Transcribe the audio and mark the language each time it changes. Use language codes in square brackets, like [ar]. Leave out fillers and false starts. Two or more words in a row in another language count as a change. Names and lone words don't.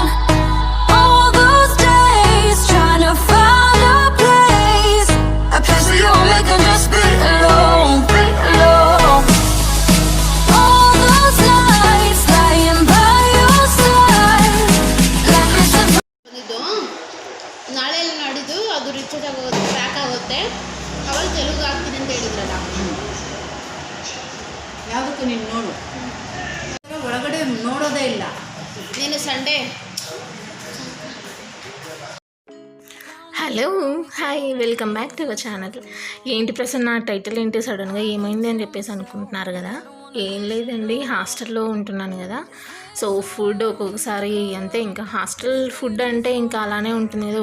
[en] All those days trying to find a place where you'll make them just be alone, be alone. All those nights lying by your side, like it's a [kn] ಇದು ನಾಳೆ ನಾಡಿದ್ದು ಅದು ರಿಚಾರ್ಜ್ ಆಗೋದು ಪ್ಯಾಕ್ ಆಗುತ್ತೆ. ಅವಳು ತೆಲುಗು ಆಗ್ತೀನಿ ಅಂತ ಹೇಳಿದ್ರಲ್ಲ, ಯಾವುದಕ್ಕೂ ನೀನು ನೋಡು, ಒಳಗಡೆ ನೋಡೋದೇ ಇಲ್ಲ. [te] నేను సండే. [en] Hello hi, welcome back to our channel. [te] ఏంటి ప్రసన్న టైటిల్ ఏంటి సడన్గా ఏమైంది అని చెప్పేసి అనుకుంటున్నారు కదా. ఏం లేదండి, హాస్టల్లో ఉంటున్నాను కదా. సో ఫుడ్ ఒక్కొక్కసారి అంతే, ఇంకా [en] hostel food [te] అంటే ఇంకా అలానే ఉంటుంది కదా.